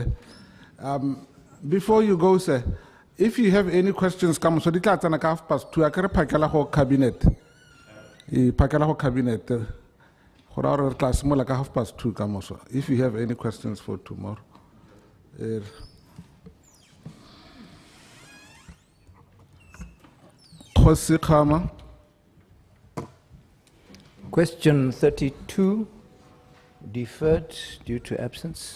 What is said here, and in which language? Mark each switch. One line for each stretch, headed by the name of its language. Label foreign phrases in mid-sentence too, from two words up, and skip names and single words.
English: Before you go, sir, if you have any questions, come
Tswana: so di tla tsena ka 2:30 a ke re phakela go cabinet. Phakela go cabinet. Go ra re tla simola ka 2:30 ka moso.
English: If you have any questions for tomorrow. Kgosi Khama. Question 32, deferred due to absence.